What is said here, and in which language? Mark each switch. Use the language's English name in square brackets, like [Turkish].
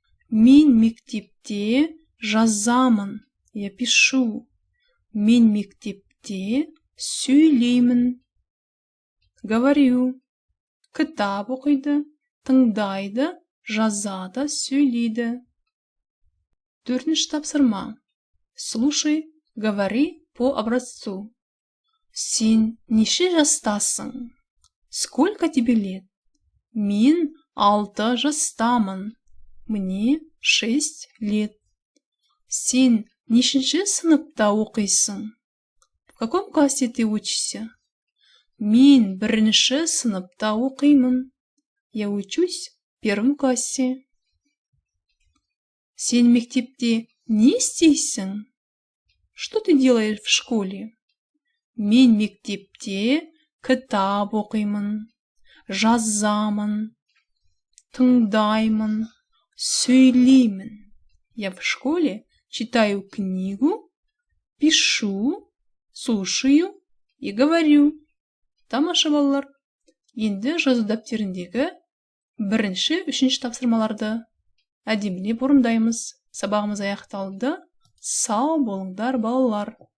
[Kazakh] Мен мектепте жазамын. [Russian] Я пишу. [Kazakh] Мен мектепте сөйлеймін. [Russian] Говорю. [Kazakh] Кітап оқиды, тыңдайды, жазады, сөйлейді. 4-ші тапсырма. [Russian] Слушай, говори по образцу. [Kazakh] Сен неше жастасың? [Russian] Сколько тебе лет? [Kazakh] Мен 6 жастамын. [Russian] Мне 6 лет. [Kazakh] Сен нешінші сыныпта оқисың? [Russian] В каком классе ты учишься? [Kazakh] Мен 1-ші сыныпта оқимын. [Russian] Я учусь в 1 классе. [Kazakh] Сен мектепте не істейсің? [Russian] Что ты делаешь в школе? [Kazakh] Мен мектепте кітап оқимын, жазамын, тыңдаймын, сөйлеймін. [Russian] Я в школе читаю книгу, пишу, слушаю и говорю. [Kazakh] Тамаша балалар. Енді жазу дәптеріндегі 1-ші, 3-ші тапсырмаларды әдемілеп орындаймыз. Сабағымыз аяқталды. Сау болыңдар балалар.